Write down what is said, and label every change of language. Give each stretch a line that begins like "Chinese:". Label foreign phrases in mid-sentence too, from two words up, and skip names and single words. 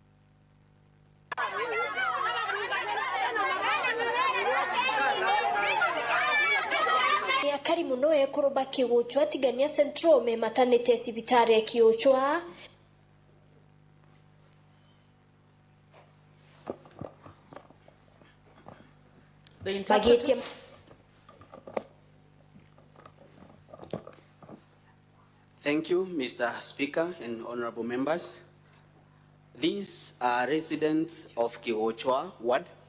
Meru: Akari muno ekoroba kiwochwa tigania central me maternity sibitari kiwochwa.
English: The interpreter. Thank you, Mr. Speaker and honorable members. These are residents of Kiwochwa Ward.